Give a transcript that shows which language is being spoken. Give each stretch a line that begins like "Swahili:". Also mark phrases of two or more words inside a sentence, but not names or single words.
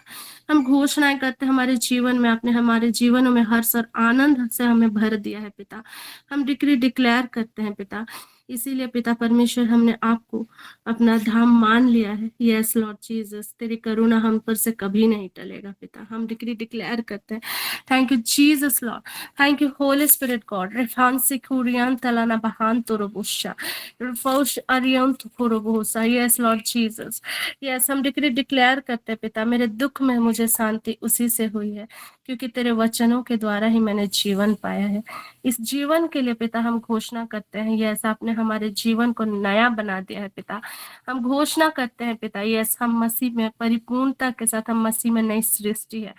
Hindi: हम घोषणाएं करते हैं हमारे जीवन में, आपने हमारे जीवनों में हर्ष और आनंद से हमें भर दिया है पिता। हम
English: decree declare
Hindi: करते हैं पिता, इसीलिए पिता परमेश्वर हमने आपको अपना धाम मान लिया है।
English: yes Lord Jesus,
Hindi: तेरी करुणा हम पर से कभी नहीं टलेगा पिता। हम
English: decree declare
Hindi: करते हैं,
English: Thank you Jesus Lord, thank you Holy Spirit God. रेफान सिकुरियान तलाना बहान तोरोबुशा, रिफौश अरियन तुकोरोबोसा। Yes Lord Jesus, yes.
Hindi: हम
English: decree declare
Hindi: करते हैं पिता, मेरे दुख में मुझे शांति उसी से हुई है, क्योंकि तेरे वचनों के द्वारा ही मैंने जीवन पाया है। इस जीवन के लिए पिता हम घोषणा करते हैं, यस आपने हमारे जीवन को नया बना दिया है पिता। हम घोषणा करते हैं पिता, यस हम मसीह में परिपूर्णता के साथ, हम मसीह में नई सृष्टि है।